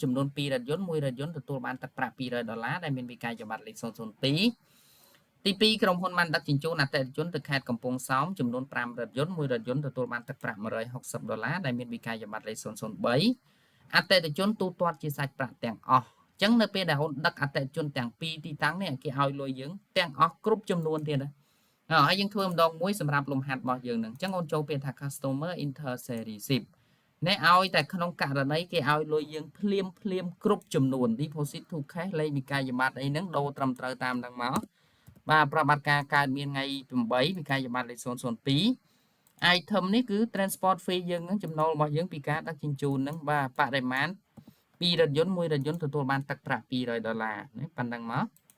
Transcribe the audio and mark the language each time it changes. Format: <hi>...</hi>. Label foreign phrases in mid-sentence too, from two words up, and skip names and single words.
<km>ចំនួន2រថយន្ត1រថយន្តទទួលបានទឹកប្រាក់$200ដែលមានវិក័យប័ត្រលេខ002ទី2ក្រុមហ៊ុនបានដឹកជញ្ជូនអតិថិជនទៅខេត្តកំពង់សោមចំនួន5រថយន្ត1រថយន្តទទួលបានទឹកប្រាក់$160ដែលមានវិក័យ ប័ត្រលេខ003អតិថិជនទូទាត់ជាសាច់ប្រាក់ទាំងអស់អញ្ចឹងនៅពេលដែលអូនដឹកអតិថិជនទាំង2ទីតាំងនេះគេឲ្យលុយយើងទាំង អស់គ្រប់ចំនួនទៀតណាហើយយើងធ្វើម្ដងមួយសម្រាប់លំហាត់របស់យើងនឹងអញ្ចឹងអូនចូលពាក្យថា</km> <en>customer inter sale receipt</en> <km>នេះឲ្យតែក្នុងករណីគេឲ្យលុយយើងភ្លាមគ្រប់ចំនួន</km> <en>deposit to cash</en> <km>លេខវិក័យប័ត្រអីហ្នឹងដូរត្រឹមត្រូវតាមហ្នឹងមកបាទប្រតិបត្តិការកើតមានថ្ងៃ8វិក័យប័ត្រលេខ002 item នេះគឺ</km> <en>transport fee</en> <km>យើងហ្នឹងចំណូលរបស់យើងពីការដឹកជញ្ជូនហ្នឹងបាទបរិមាណ2រថយន្ត1រថយន្តទទួលបានទឹកប្រាក់$200នេះប៉ុណ្្នឹងមក</km>